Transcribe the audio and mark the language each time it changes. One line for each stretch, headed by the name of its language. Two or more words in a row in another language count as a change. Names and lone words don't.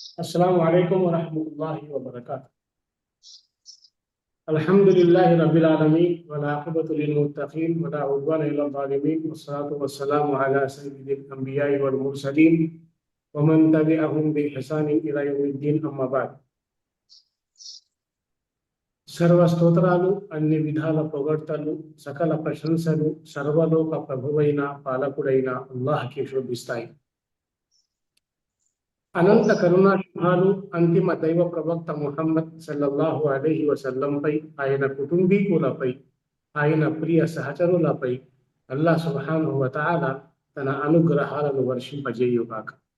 Arabic: السلام عليكم ورحمة الله وبركاته. الحمد لله رب العالمين والعاقبة للمتقين ولا عدوان إلا الظالمين والصلاة والسلام على سيد الأنبياء والمرسلين ومن تبعهم بإحسان إلى يوم الدين أما بعد.
Telugu: సర్వ స్తోత్రాలు అన్ని విధాల పొగడ్తలు సకల ప్రశంసలు సర్వలోక ప్రభువైన పాలకుడైన అల్లాహ్కి శోభిస్తాయి. అనంత కరుణాశుభాలు అంతిమ దైవ ప్రవక్త ముహమ్మద్
Arabic: صلى الله عليه وسلم,
Telugu: ఆయన కుటుంబీకులపై, ఆయన ప్రియ సహచరులపై అల్లాహ్
Arabic: سبحانه وتعالى
Telugu: తన అనుగ్రహాలను వర్షింపజేయుగాక.